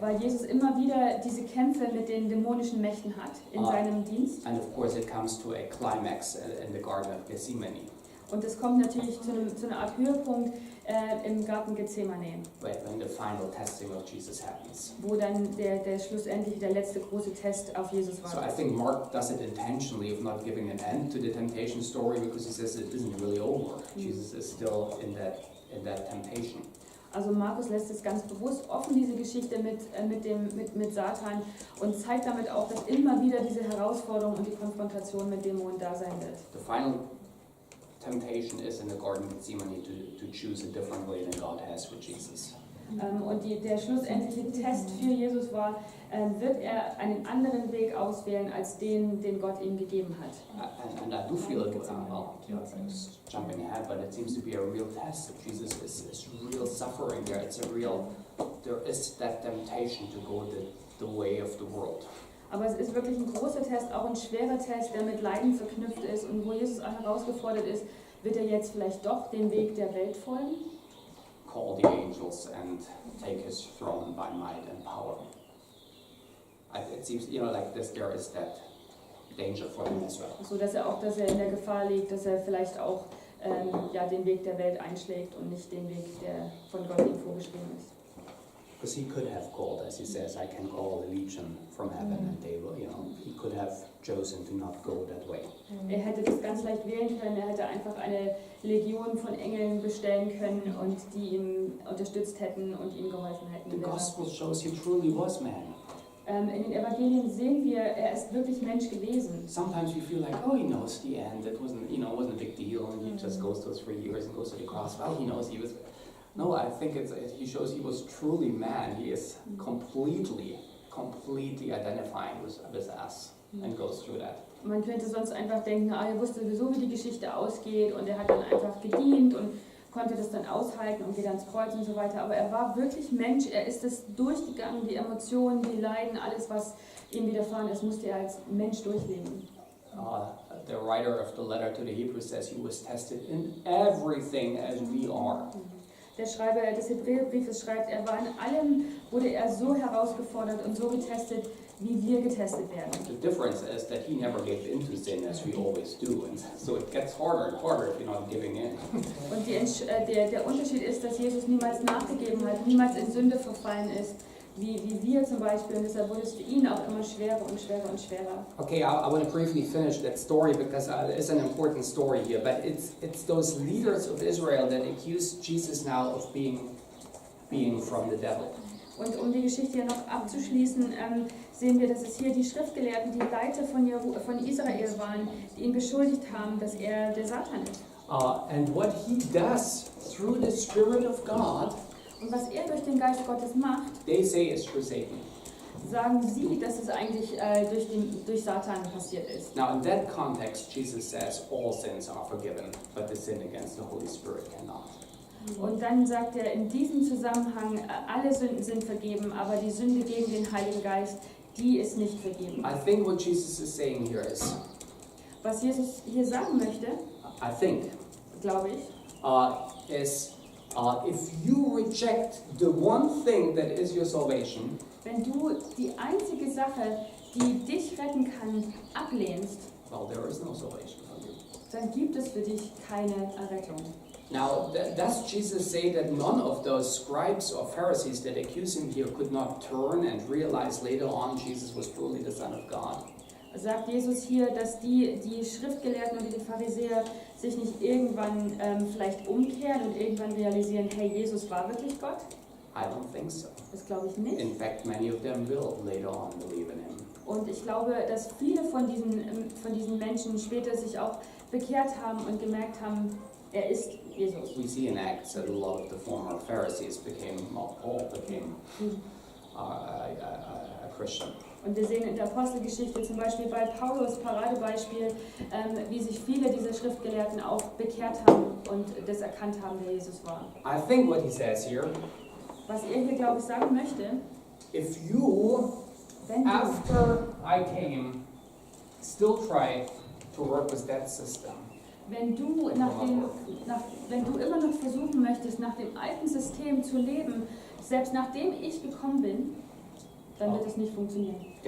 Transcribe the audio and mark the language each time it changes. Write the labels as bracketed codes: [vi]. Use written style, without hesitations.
[de] Weil Jesus immer wieder diese Kämpfe mit den dämonischen Mächten hat in seinem Dienst. [en] And of course it comes to a climax in the Garden of Gethsemane. [de] Und es kommt natürlich zu einer Art Höhepunkt im Garten Gethsemane. [en] When the final testing of Jesus happens. [de] Wo dann der schlussendlich der letzte große Test auf Jesus war. [en] So I think Mark does it intentionally of not giving an end to the temptation story because he says it isn't really over. Jesus is still in that temptation. [de] Also Markus lässt es ganz bewusst offen, diese Geschichte mit Satan, und zeigt damit auch, dass immer wieder diese Herausforderung und die Konfrontation mit Dämonen da sein wird. [en] The final temptation is in the Garden of Gethsemane to choose a different way than God has with Jesus. [de] Und der schlussendliche Test für Jesus war, wird er einen anderen Weg auswählen als den Gott ihm gegeben hat. [en] And I do feel it, it's jumping ahead, but it seems to be a real test that Jesus is real suffering there. There is that temptation to go the way of the world. [de] Aber es ist wirklich ein großer Test, auch ein schwerer Test, der mit Leiden verknüpft ist und wo Jesus auch herausgefordert ist, wird er jetzt vielleicht doch den Weg der Welt folgen? [en] Call the angels and take his throne by might and power. It seems, like this, there is that danger for him as well. [de] So dass er in der Gefahr liegt, dass er vielleicht auch den Weg der Welt einschlägt und nicht den Weg, der von Gott ihm vorgeschrieben ist. [en] Because he could have called, as he says, I can call a legion from heaven, and they will, he could have chosen to not go that way. [de] Er hätte das ganz leicht wählen können, er hätte einfach eine Legion von Engeln bestellen können und die ihm unterstützt hätten und ihm geholfen hätten. [en] The gospel shows he truly was man. [de] In den Evangelien sehen wir, er ist wirklich Mensch gewesen. [en] Sometimes we feel like, oh, he knows the end. It wasn't a big deal, and he just goes through 3 years and goes to the cross. Well, he knows he was. No, I think he shows he was truly man. He is completely identifying with us and goes through that. [de] Man könnte sonst einfach denken, er wusste sowieso, wie die Geschichte ausgeht und er hat dann einfach gedient und konnte das dann aushalten und geht ans Kreuz und so weiter. Aber er war wirklich Mensch, er ist es durchgegangen, die Emotionen, die Leiden, alles, was ihm widerfahren ist, musste er als Mensch durchleben. [en] the writer of the letter to the Hebrews says he was tested in everything as we are. [de] Der Schreiber des Hebräerbriefes schreibt, er war in allem, wurde er so herausgefordert und so getestet, wie wir getestet werden. [en] The difference is that he never gave into sin as we always do, and so it gets harder and harder if you're not giving in. [de] Und der Unterschied ist, dass Jesus niemals nachgegeben hat, niemals in Sünde verfallen ist, wie wir zum Beispiel, und deshalb wurde es für ihn auch immer schwerer und schwerer und schwerer. [en] Okay, I want to briefly finish that story because it's an important story here, but it's those leaders of Israel that accuse Jesus now of being from the devil. [de] Und um die Geschichte hier noch abzuschließen, sehen wir, dass es hier die Schriftgelehrten, die Leiter von Israel waren, die ihn beschuldigt haben, dass er der Satan ist. [en] And what he does through the Spirit of God, [de] und was er durch den Geist Gottes macht, [en] they say is through Satan. [de] Sagen sie, dass es eigentlich durch Satan passiert ist. [en] Now in that context, Jesus says all sins are forgiven, but the sin against the Holy Spirit cannot. [de] Und dann sagt er in diesem Zusammenhang, alle Sünden sind vergeben, aber die Sünde gegen den Heiligen Geist, die ist nicht vergeben. [en] I think what Jesus is saying here is, [de] was Jesus hier sagen möchte, [en] I think, [de] glaube ich, [en] is if you reject the one thing that is your salvation, [de] wenn du die einzige Sache, die dich retten kann, ablehnst, [en] well, there is no salvation for you. [de] Dann gibt es für dich keine Errettung. [en] Now, does Jesus say that none of those scribes or Pharisees that accuse him here could not turn and realize later on Jesus was truly the Son of God? [de] Sagt Jesus hier, dass die Schriftgelehrten und die Pharisäer sich nicht irgendwann vielleicht umkehren und irgendwann realisieren, hey, Jesus war wirklich Gott? [en] I don't think so. [de] Das glaube ich nicht. [en] In fact, many of them will later on believe in him. [de] Und ich glaube, dass viele von diesen Menschen später sich auch bekehrt haben und gemerkt haben, er ist Jesus. [en] We see in Acts that a lot of the former Pharisees Paul became a Christian. [de] Und wir sehen in der Apostelgeschichte zum Beispiel bei Paulus Paradebeispiel, wie sich viele dieser Schriftgelehrten auch bekehrt haben und das erkannt haben, wer Jesus war. [en] I think what he says here, [de] was er hier, glaube ich, sagen möchte, [en] if you, after I came, still try to work with that system, [de] wenn du immer noch versuchen möchtest, nach dem alten System zu leben, selbst nachdem ich gekommen bin, dann wird es nicht funktionieren.